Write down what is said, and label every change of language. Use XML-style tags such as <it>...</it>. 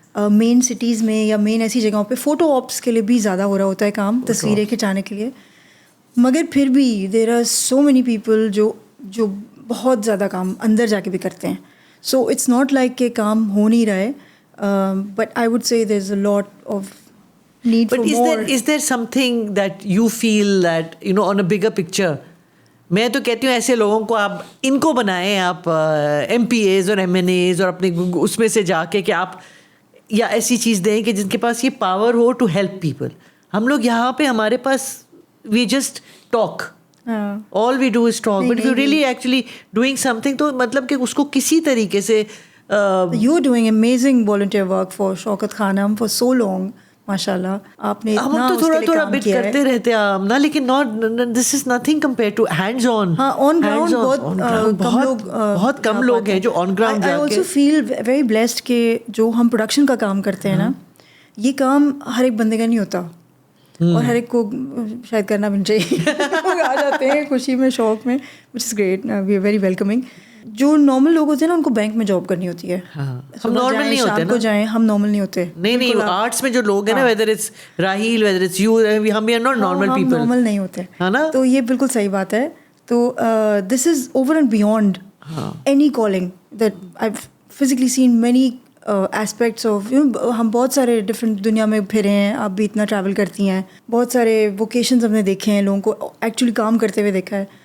<ur>مین cities میں یا مین ایسی جگہوں پہ فوٹو آپس کے لیے بھی زیادہ ہو رہا ہوتا ہے کام, تصویریں کھنچانے کے لیے. مگر پھر بھی</ur> <en>there are so many people</en> <ur>جو بہت زیادہ کام اندر جا کے بھی کرتے ہیں.</ur> <en>so it's not like</en> <ur>کہ کام ہو نہیں رہا ہے,</ur> <en>But I would say there is a lot of need for more. Is there something that you feel that, you know, on a bigger picture?</en> <ur>میں تو کہتی ہوں ایسے لوگوں کو آپ ان کو بنائیں, آپ MPAs اور MNAs, اور اپنے اس میں سے جا کے کہ آپ یا ایسی چیز دیں کہ جن کے پاس یہ power ہو</ur> <en>To help people.</en> <ur>ہم لوگ یہاں پہ ہمارے پاس</ur> <en>we just talk, all we do is talk, but if you really actually doing something</en> <ur>تو مطلب کہ اس کو کسی طریقے سے</ur> <en>you are doing amazing volunteer work for Shaukat Khanum for so long, ماشاء اللہ.</en> <ur>آپ نے ہم تو تھوڑا بٹ کرتے رہتے ہیں نا, لیکن</ur> <en>not this is nothing compared to hands on.</en> <ur>ہاں, on ground بہت کم لوگ ہیں جو on ground</ur> <en>I also feel very blessed</en> <ur>کہ جو ہم پروڈکشن کا کام کرتے ہیں نا, یہ کام ہر ایک بندے کا نہیں ہوتا, اور ہر ایک کو شاید کرنا بھی چاہیے. آ جاتے ہیں خوشی میں, شوق میں,</ur> <en>which is great, we are very welcoming.</en> <ur>جو نارمل لوگ ہوتے ہیں نا ان کو بینک میں جاب کرنی ہوتی ہے. ہم نارمل نہیں ہوتے, شام کو جائیں, ہم نارمل نہیں ہوتے. نہیں آرٹس میں جو لوگ ہیں نا, whether it's Raheel, whether it's you, ہم</ur> <en>we are not normal people.</en> <ur>ہم نارمل نہیں ہوتے, ہے نا. تو یہ بالکل صحیح بات ہے. تو</ur> <en>this is over and beyond any calling that I've physically seen many aspects of,</en> <ur>ہم بہت سارے ڈفرینٹ دنیا میں پھرے ہیں, آپ بھی اتنا ٹریول کرتی ہیں, بہت سارے ووکیشنز ہم نے دیکھے ہیں, لوگوں کو ایکچولی کام کرتے ہوئے دیکھا ہے.</ur>